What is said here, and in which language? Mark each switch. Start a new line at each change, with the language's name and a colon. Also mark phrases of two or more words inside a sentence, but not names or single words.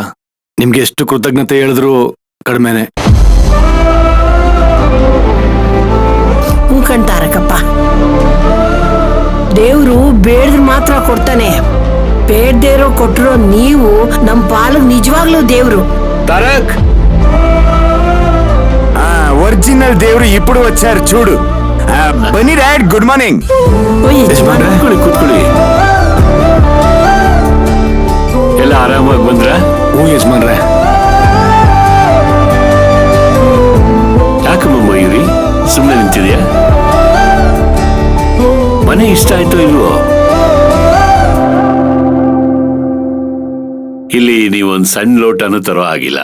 Kannada: ನಿಮ್ಗೆ ಎಷ್ಟು ಕೃತಜ್ಞತೆ ಹೇಳಿದ್ರು ಕಡಿಮೆನೆ. ಹೂ ಕಣ್ತಾರಕಪ್ಪ, ದೇವ್ರು ಬೇಡ್ರು ಮಾತ್ರ ಕೊಡ್ತಾನೆ. ಬೇಡ್ದೇ ಇರೋ ಕೊಟ್ಟಿರೋ ನೀವು ನಮ್ ಪಾಲಕ್ ನಿಜವಾಗ್ಲೂ ದೇವ್ರು. ತಾರಕ್,
Telugu: ఒరిజినల్ దేవుడు ఇప్పుడు వచ్చారు చూడు.
English: Bunny dad, good morning.
Kannada: ಕೂತ್ಕೊಳ್ಳಿ. ಎಲ್ಲ ಆರಾಮಾಗಿ ಬಂದ್ರ? ಹ್ಞೂ ಯಜಮಾನ್ರೆ. ಯಾಕಮ್ಮ ಮಯೂರಿ ಸುಮ್ಮನೆ ನಿಂತಿದ್ಯಾ? ಮನೆ ಇಷ್ಟ ಆಯ್ತು ಇಲ್ವೋ? ಇಲ್ಲಿ ನೀವೊಂದು ಸಣ್ಣ ಲೋಟನೂ ತರೋ ಆಗಿಲ್ಲ.